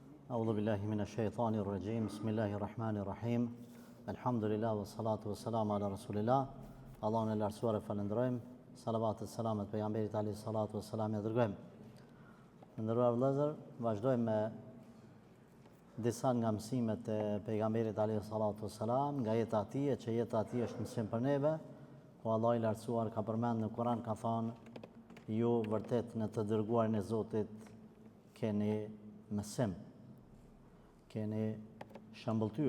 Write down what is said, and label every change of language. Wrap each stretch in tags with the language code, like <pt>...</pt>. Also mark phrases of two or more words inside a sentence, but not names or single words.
<ar>أعوذ بالله من الشيطان الرجيم بسم الله الرحمن الرحيم الحمد لله والصلاة والسلام على رسول الله</ar> <sq>Allahun e lartësuar e falenderojmë, salavatet selamet pejgamberit</sq> <ar>عليه الصلاة والسلام</ar> <sq>e dërgojmë. Nderuar vëllezër, vazhdojmë me disa nga mësimet e pejgamberit</sq> <ar>عليه الصلاة والسلام,</ar> <sq>nga jeta e tij, që jeta e tij është mësim për neve, ku Allah i lartësuar ka përmend në Kur'an, ka thënë: ju vërtet në të dërguarin e Zotit keni mësim, keni shëmbëltyr.</sq>